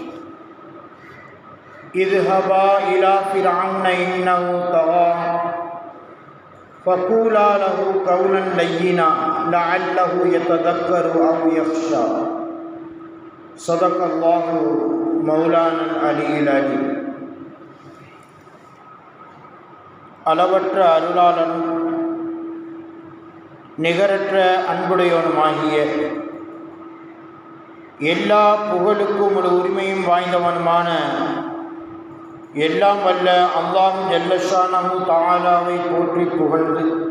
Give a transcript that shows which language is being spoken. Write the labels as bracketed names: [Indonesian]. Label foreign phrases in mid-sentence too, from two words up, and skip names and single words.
[Arabic] اذهبا إلى فرعون إنه طغى فقولا له قولا لينا لعله يتذكر أو يخشى. صدق الله مولانا العلي العظيم. [Tamil] அளவற்ற அருளாளனும் நிகரற்ற அன்புடையவனுமாகிய எல்லா புகழுக்கும் ஒரு உரிமையும் வாய்ந்தவனுமான எல்லாம் வல்ல அல்லாஹ் [Arabic] جل شأنه [Tamil] தஆலாவை போற்றி புகழ்ந்து,